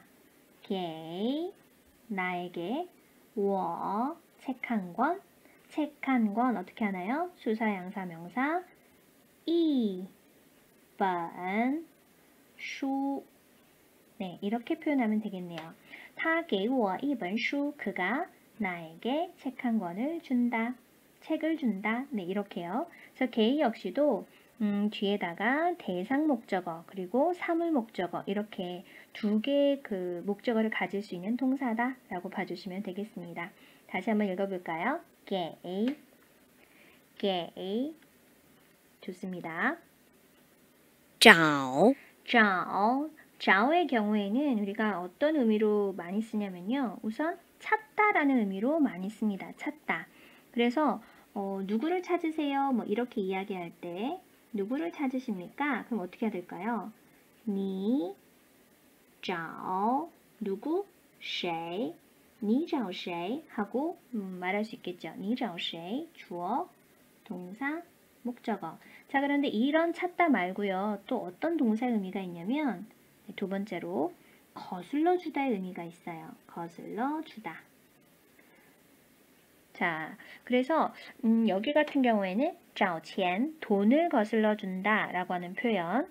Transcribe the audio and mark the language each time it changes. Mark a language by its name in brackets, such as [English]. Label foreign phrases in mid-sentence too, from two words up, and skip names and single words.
[Korean] 给 나에게 我 책 한 권. 책 한 권 어떻게 하나요? 수사 양사 명사 [Chinese] 一本书 [Korean] 네, 이렇게 표현하면 되겠네요. [Chinese] 他给我一本书 [Korean] 그가 나에게 책 한 권을 준다. 책을 준다. 네, 이렇게요. 그래서 게 역시도 뒤에다가 대상 목적어 그리고 사물 목적어 이렇게 두 개의 그 목적어를 가질 수 있는 동사다 라고 봐주시면 되겠습니다. 다시 한번 읽어볼까요? 게 좋습니다. [Chinese] 找 [Korean] 找의 경우에는 우리가 어떤 의미로 많이 쓰냐면요. 우선 찾다라는 의미로 많이 씁니다. 찾다. 그래서 누구를 찾으세요? 뭐 이렇게 이야기할 때 누구를 찾으십니까? 그럼 어떻게 해야 될까요? [Chinese] 你找 누구? 谁? 你找谁? [Korean] 하고 말할 수 있겠죠. [Chinese] 你找谁? [Korean] 주어, 동사, 목적어. 자, 그런데 이런 찾다 말고요. 또 어떤 동사의 의미가 있냐면 두 번째로 거슬러 주다의 의미가 있어요. 거슬러 주다. 자, 그래서 여기 같은 경우에는 找钱, 돈을 거슬러 준다 라고 하는 표현.